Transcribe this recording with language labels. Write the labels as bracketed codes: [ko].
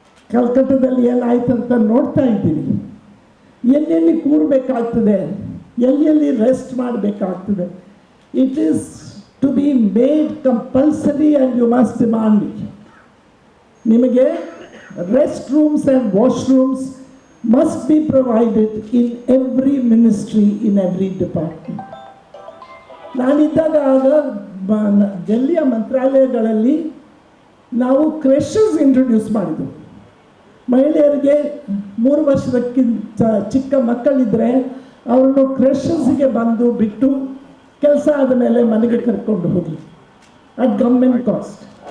[kn] ಕಲ್ಕಟ್ಟದಲ್ಲಿ ಏನಾಯ್ತು ಅಂತ ನೋಡ್ತಾ ಇದ್ದೀವಿ. ಎಲ್ಲೆಲ್ಲಿ ಕೂರಬೇಕಾಗ್ತದೆ, ಎಲ್ಲೆಲ್ಲಿ ರೆಸ್ಟ್ ಮಾಡಬೇಕಾಗ್ತದೆ. [en] It is to be made compulsory and you must demand it. [kn] ನಿಮಗೆ [en] Rest rooms and washrooms must be provided in every ministry, in every department. [kn] ನಾನಿದ್ದಾಗ ಆಗ ಡೆಲ್ಲಿಯ ಮಂತ್ರಾಲಯಗಳಲ್ಲಿ ನಾವು ಕ್ರೆಷಸ್ ಇಂಟ್ರೊಡ್ಯೂಸ್ ಮಾಡಿದ್ವು. ಮಹಿಳೆಯರಿಗೆ 3 ವರ್ಷದಕ್ಕಿಂತ ಚಿಕ್ಕ ಮಕ್ಕಳಿದ್ದರೆ ಅವರನ್ನು ಕ್ರೆಷಸ್ಗೆ ಬಂದು ಬಿಟ್ಟು ಕೆಲಸ ಆದ ಮೇಲೆ ಮನೆಗೆ ಕರ್ಕೊಂಡು ಹೋಗಿ [en] At government cost.